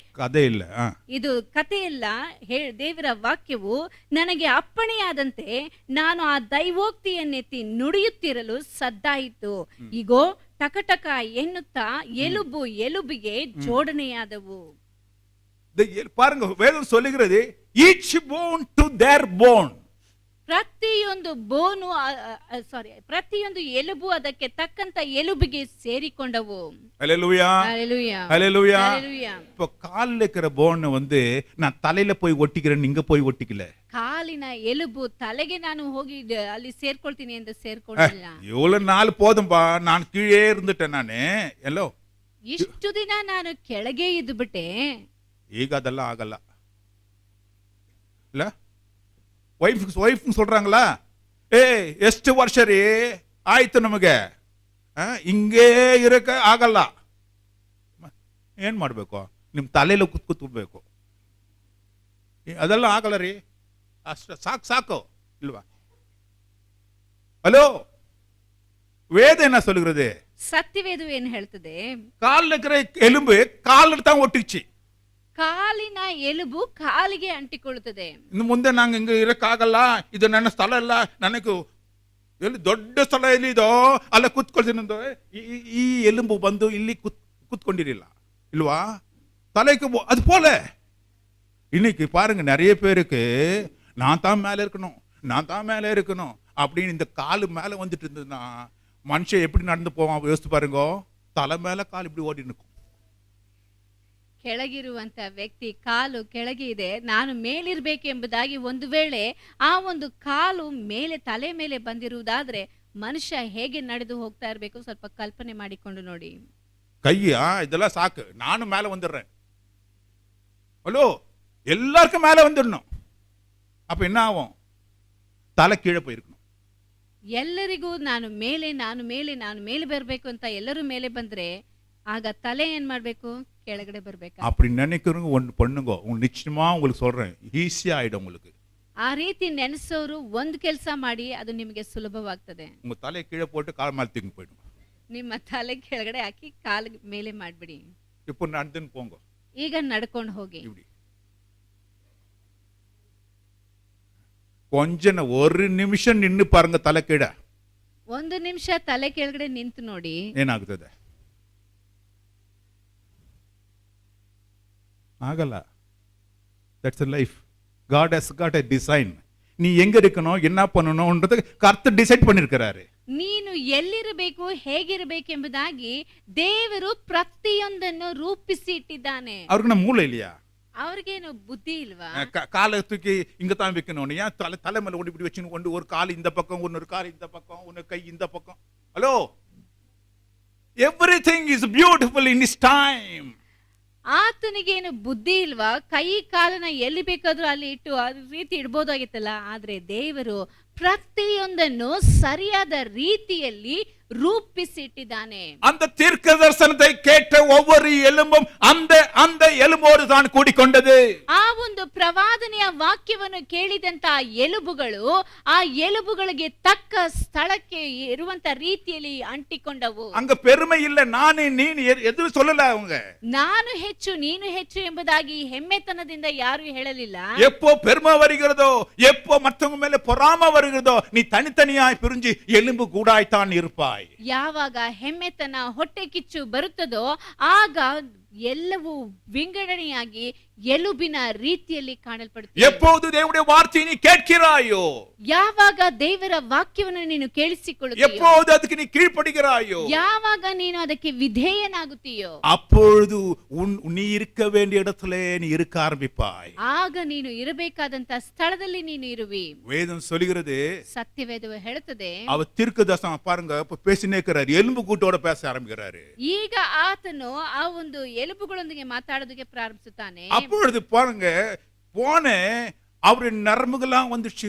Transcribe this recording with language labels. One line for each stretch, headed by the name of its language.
Kannada: ಕಥೆ ಇಲ್ಲ, ಇದು ಕಥೆಯಲ್ಲ, ದೇವರ ವಾಕ್ಯವು ನನಗೆ ಅಪ್ಪಣೆಯಾದಂತೆ ನಾನು ಆ ದೈವೋಕ್ತಿಯನ್ನೆತ್ತಿ ನುಡಿಯುತ್ತಿರಲು ಸದ್ದಾಯಿತು. ಈಗೋ ಟಕಟಕ ಎನ್ನುತ್ತಾ ಎಲುಬು ಎಲುಬಿಗೆ ಜೋಡಣೆಯಾದವು.
Tamil: பாருங்க, வேதம் சொல்லுகிறது
English: each bone to their bone.
Kannada: ಪ್ರತಿಯೊಂದು ಬೋನು ಪ್ರತಿಯೊಂದು ಎಲುಬು ಅದಕ್ಕೆ ತಕ್ಕಂತ ಎಲುಬಿಗೆ ಸೇರಿಕೊಂಡವು.
Tamil: ஹல்லேலூயா, ஹல்லேலூயா, ஹல்லேலூயா. ஹல்லேலூயா. இப்போ கால்ல இருக்கிற போன் நான் தலையில போய் ஒட்டிக்கிறேன், இங்க போய் ஒட்டிக்கல.
Kannada: ಕಾಲಿನ ಎಲುಬು ತಲೆಗೆ ನಾನು ಹೋಗಿ ಅಲ್ಲಿ ಸೇರ್ಕೊಳ್ತೀನಿ ಎಂದು ಸೇರ್ಕೊಳ್ಳಿಲ್ಲ.
Tamil: இவ்வளவு நாள் போதும்பா, நான் கீழே இருந்துட்டேன் நானு.
Kannada: ಎಲ್ಲೋ ಇಷ್ಟು ದಿನ ನಾನು ಕೆಳಗೆ ಇದ್ದು ಬಿಟ್ಟೆ. ಈಗ ಅದೆಲ್ಲ ಆಗಲ್ಲ ಇಲ್ಲ. ವೈಫ್ சொல்றாங்களா, ಎಷ್ಟು ವರ್ಷ ರೀ ಆಯ್ತು ನಮಗೆ, ಹಿಂಗೇ ಇರಕ್ಕೆ ಆಗಲ್ಲ. ಏನ್ ಮಾಡ್ಬೇಕು? ನಿಮ್ ತಲೆಯಲ್ಲಿ ಕೂತ್ಕೋಬೇಕು. ಅದೆಲ್ಲ ಆಗಲ್ಲ ರೀ, ಅಷ್ಟ ಸಾಕು ಇಲ್ವಾ?
Tamil: ಹಲೋ, வேத என்ன சொல்லுகிறது?
Kannada: ಸತ್ಯವೇದ ಏನು ಹೇಳ್ತದೆ?
Tamil: கால்ல இருக்கிற எலும்பு கால்ல தான் ஒட்டிச்சு.
Kannada: ಕಾಲಿನ ಎಲುಬು ಕಾಲಿಗೆ ಅಂಟಿಕೊಳ್ಳುತ್ತದೆ. ಇನ್ನು ಮುಂದೆ ನಂಗೆ ಹಿಂಗೆ ಇರಕ್ಕಾಗಲ್ಲ, ಇದು ನನ್ನ ಸ್ಥಳ ಇಲ್ಲ, ನನಗೆ ಎಲ್ಲಿ ದೊಡ್ಡ ಸ್ಥಳ ಎಲ್ಲಿದೋ ಅಲ್ಲ ಕೂತ್ಕೊಳ್ತೀನಿ. ಈ ಎಲುಬು ಬಂದು ಇಲ್ಲಿ ಕೂತ್ಕೊಂಡಿರಲಿಲ್ಲ இல்லவா?
Tamil: தலைக்கு அது போல இன்னைக்கு பாருங்க, நிறைய பேருக்கு நான் தான் மேல இருக்கணும் அப்படின்னு இந்த காலு மேல வந்துட்டு இருந்ததுன்னா மனுஷன் எப்படி நடந்து போவான் யோசித்து பாருங்க. தலை மேல கால் இப்படி ஓடி நிற்கும்.
Kannada: ಕೆಳಗಿರುವಂತ ವ್ಯಕ್ತಿ ಕಾಲು ಕೆಳಗೆ ಇದೆ, ನಾನು ಮೇಲಿರ್ಬೇಕೆಂಬುದಾಗಿ ಒಂದು ವೇಳೆ ಆ ಒಂದು ಕಾಲು ಮೇಲೆ ತಲೆ ಮೇಲೆ ಬಂದಿರುವುದಾದ್ರೆ ಮನುಷ್ಯ ಹೇಗೆ ನಡೆದು ಹೋಗ್ತಾ ಇರಬೇಕು ಸ್ವಲ್ಪ ಕಲ್ಪನೆ ಮಾಡಿಕೊಂಡು ನೋಡಿ.
Tamil: கையா இதெல்லாம் சாக்கு, நானும் மேல வந்துடுறேன். ஹலோ, எல்லாருக்கும் மேல வந்துடணும். அப்ப என்ன ஆகும்? தலை கீழே போயிருக்கணும்.
Kannada: ಎಲ್ಲರಿಗೂ ನಾನು ಮೇಲೆ ಬರಬೇಕು ಅಂತ ಎಲ್ಲರೂ ಮೇಲೆ ಬಂದ್ರೆ ಆಗ ತಲೆ ಏನ್ ಮಾಡ್ಬೇಕು? ಕೆಳಗಡೆ ಬರ್ಬೇಕು.
Tamil: அப்படி நினைக்கிறவங்க ஒன்று பண்ணுங்க, நிச்சயமா உங்களுக்கு சொல்றேன், ஈஸியா ஆயிடும் உங்களுக்கு.
Kannada: ಆ ರೀತಿ ನೆನೆಸೋರು ಒಂದು ಕೆಲಸ ಮಾಡಿ, ಅದು ನಿಮಗೆ ಸುಲಭವಾಗ್ತದೆ.
Tamil: உங்க தலையை கீழே போட்டு கால் மேல தூக்கி போயிடும்.
Kannada: ನಿಮ್ಮ ತಲೆ ಕೆಳಗಡೆ ಹಾಕಿ ಕಾಲ್ ಮೇಲೆ ಮಾಡ್ಬಿಡಿ.
Tamil: இப்போ நடந்துன்னு போங்க.
Kannada: ಈಗ ನಡ್ಕೊಂಡು ಹೋಗಿ.
Tamil: இப்படி கொஞ்ச ஒரு நிமிஷம் நின்னு பாருங்க தலை கீழ.
Kannada: ಒಂದು ನಿಮಿಷ ತಲೆ ಕೆಳಗಡೆ ನಿಂತು ನೋಡಿ ಏನಾಗುತ್ತದೆ?
English: ಆಗಲ್ಲ. That's life. God has got a design.
Tamil: நீ எங்க இருக்கணும், என்ன பண்ணணும்ன்றது கர்த்தர் டிசைட் பண்ணிருக்கிறாரு.
Kannada: ನೀನು ಎಲ್ಲಿರಬೇಕು, ಹೇಗಿರಬೇಕೆಂಬುದಾಗಿ ದೇವರು ಪ್ರತಿಯೊಂದನ್ನು ರೂಪಿಸಿ ಇಟ್ಟಿದ್ದಾನೆ.
Tamil: அவருக்கு நம்ம மூளை இல்லையா?
Kannada: ಅವ್ರಿಗೇನು ಬುದ್ಧಿ ಇಲ್ವಾ?
Tamil: காலை தூக்கி இங்க தான் வைக்கணும். ஏன் தலை மேல ஓடி இப்படி வச்சுன்னு கொண்டு ஒரு கால் இந்த பக்கம், இன்னொரு கால் இந்த பக்கம், இன்னொரு கை இந்த பக்கம்.
English: Hello, everything is beautiful in is time.
Kannada: ಆತನಿಗೇನು ಬುದ್ಧಿ ಇಲ್ವಾ? ಕೈ ಕಾಲನ್ನ ಎಲ್ಲಿ ಬೇಕಾದ್ರೂ ಅಲ್ಲಿ ಇಟ್ಟು ಆ ರೀತಿ ಇಡ್ಬೋದಾಗಿತ್ತಲ್ಲ. ಆದ್ರೆ ದೇವರು ಪ್ರತಿಯೊಂದನ್ನು ಸರಿಯಾದ ರೀತಿಯಲ್ಲಿ ರೂಪಿಸಿಟ್ಟಿದ್ದಾನೆ.
Tamil: அந்த தீர்க்க தரிசனத்தை கேட்ட ஒவ்வொரு எலும்பும் அந்த அந்த எலும்போடு தான் கூடிக்கொண்டது.
Kannada: ಆ ಒಂದು ಪ್ರವಾದನೆಯ ವಾಕ್ಯವನ್ನು ಕೇಳಿದಂತ ಎಲುಬುಗಳು ಆ ಎಲುಬುಗಳಿಗೆ ತಕ್ಕ ಸ್ಥಳಕ್ಕೆ ಇರುವಂತ ರೀತಿಯಲ್ಲಿ ಅಂಟಿಕೊಂಡವು.
Tamil: அங்க பெருமை இல்ல, நானே நீ எதுவும் சொல்லல. அவங்க
Kannada: ನಾನು ಹೆಚ್ಚು ನೀನು ಹೆಚ್ಚು ಎಂಬುದಾಗಿ ಹೆಮ್ಮೆತನದಿಂದ ಯಾರು ಹೇಳಲಿಲ್ಲ.
Tamil: எப்போ பெருமை வருகிறதோ, எப்போ மற்றவங்க மேல பொறாமை வருகிறதோ, நீ தனித்தனியாய் பிரிஞ்சு எலும்பு கூடாய்த்தான் இருப்பாய்.
Kannada: ಯಾವಾಗ ಹೆಮ್ಮೆತನ, ಹೊಟ್ಟೆ ಕಿಚ್ಚು ಬರುತ್ತದೋ ಆಗ ಎಲ್ಲವೂ ವಿಂಗಡಣೆಯಾಗಿ ಎಲುಬಿನ ರೀತಿಯಲ್ಲಿ ಕಾಣಲ್ಪಡುತ್ತದೆ.
Tamil: எப்போது தேவனுடைய வார்த்தையை நீ கேட்கிறாயோ,
Kannada: ಯಾವಾಗ ದೇವರ ವಾಕ್ಯವನ್ನು ನೀನು ಕೇಳಿಸಿಕೊಳ್ಳುತ್ತೀಯೋ,
Tamil: எப்போது ಅದಕ್ಕೆ நீ கீழ்ப்படிகிறாயோ,
Kannada: ಯಾವಾಗ ನೀನು ಅದಕ್ಕೆ ವಿಧೇಯನಾಗುತ್ತೀಯೋ,
Tamil: அப்பொழுது நீ இருக்க வேண்டிய இடத்திலே நீ இருக்க ஆரம்பிப்பாய்.
Kannada: ಆಗ ನೀನು ಇರಬೇಕಾದಂತ ಸ್ಥಳದಲ್ಲಿ ನೀನು ಇರುವಿ.
Tamil: வேதம் சொல்கிறது,
Kannada: ಸತ್ಯವೇದವು ಹೇಳುತ್ತದೆ,
Tamil: அவர் தீர்க்கதரிசனம் பாருங்க, இப்ப பேசினே இருக்கிறாரு, எலும்பு கூட்டோட பேச ஆரம்பிக்கிறாரு.
Kannada: ಈಗ ಆತನು ಆ ಒಂದು ಎಲುಬುಗಳೊಂದಿಗೆ ಮಾತಾಡೋದಕ್ಕೆ ಪ್ರಾರಂಭಿಸುತ್ತಾನೆ.
Tamil: அப்பொழுது பாருங்க, போன அவருடைய நரம்புகள்லாம் வந்துச்சு.